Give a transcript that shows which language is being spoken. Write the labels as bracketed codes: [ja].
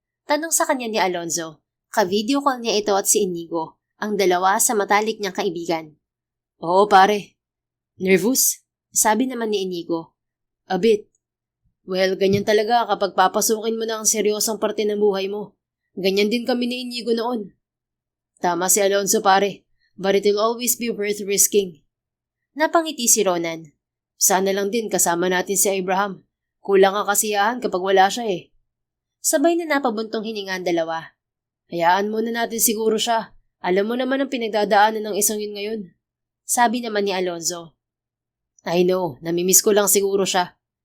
[tl] Tanong sa kanya ni Alonzo. Ka-video call niya ito at si Inigo, ang dalawa sa matalik niyang kaibigan. Oo pare. Nervous? Sabi naman ni Inigo. [en] A bit. [tl] Well, ganyan talaga kapag papasukin mo na ang seryosong parte ng buhay mo. Ganyan din kami ni Inigo noon. Tama si Alonzo pare, [en] but it'll always be worth risking. [tl] Napangiti si Ronan. Sana lang din kasama natin si Abraham. Kulang ang kasiyahan kapag wala siya eh. Sabay na napabuntong hininga ang dalawa. Hayaan muna natin siguro siya. Alam mo naman ang pinagdadaanan ng isang yun ngayon. Sabi naman ni Alonzo. [en] I know, [tl] namimiss ko lang siguro siya.